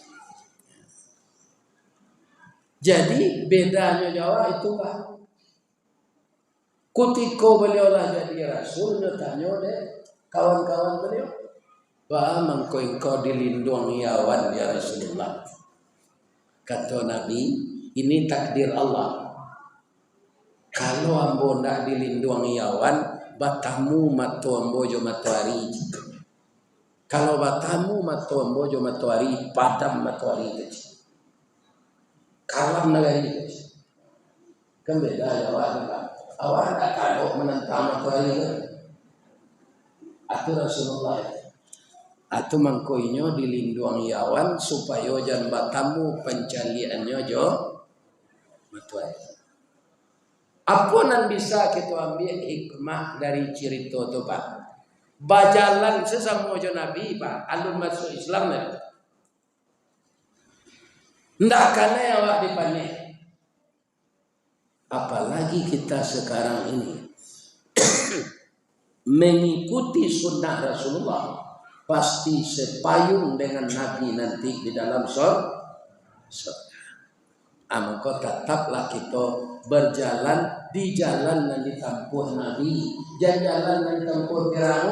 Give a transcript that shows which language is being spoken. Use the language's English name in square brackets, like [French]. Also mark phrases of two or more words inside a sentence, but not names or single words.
[Indonesian] Jadi bedanya Jawa itu Pak. [Minangkabau] Kutiko beliau lah jadi rasul, tanya deh kawan-kawan beliau, Pak mangko engkau dilindungi awan [Arabic] يا رسول الله. [Indonesian] Kata Nabi, ini takdir Allah. [Minangkabau] Kalau ambo ndak dilindungi awan, batamu matu ambo jo matahari. Kalau batamu matu ambo jo matahari, padam matahari kecil. Kalam negari kan beda Jawa kan. Awak tak kalau menentang matahari kan. Atu Rasulullah. Atu mangkoinyo dilindungi awan supaya jan batamu pencaliannya jo matahari. Apa nan bisa kita ambil hikmah dari cerita itu Pak? Bajalan sesama jo Nabi Pak, alun masuk Islam ya. Ndak kena awak dipanik. [Indonesian] Apalagi kita sekarang ini mengikuti sunnah Rasulullah. pasti sepayung dengan Nabi nanti di dalam surga. Maka tetaplah kita berjalan di jalan yang ditempuh Nabi, jangan jalan yang ditempuh Firaun.